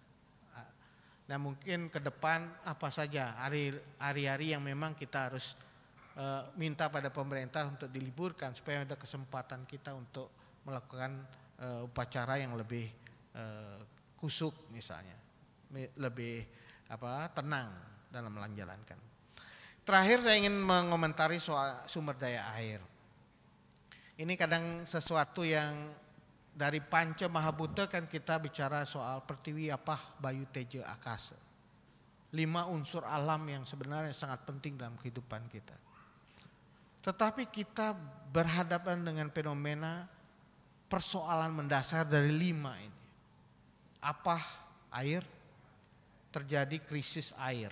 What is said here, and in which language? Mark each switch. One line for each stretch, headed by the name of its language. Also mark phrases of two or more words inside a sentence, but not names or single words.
Indonesian: Nah mungkin ke depan apa saja hari-hari yang memang kita harus minta pada pemerintah untuk diliburkan supaya ada kesempatan kita untuk melakukan upacara yang lebih kusuk misalnya. Lebih tenang dalam menjalankan. Terakhir saya ingin mengomentari soal sumber daya air. Ini kadang sesuatu yang dari Panca Mahabhuta kan kita bicara soal pertiwi, apah, bayu, teja, akasa. 5 unsur alam yang sebenarnya sangat penting dalam kehidupan kita. Tetapi kita berhadapan dengan fenomena persoalan mendasar dari 5 ini. Apah, air, terjadi krisis air.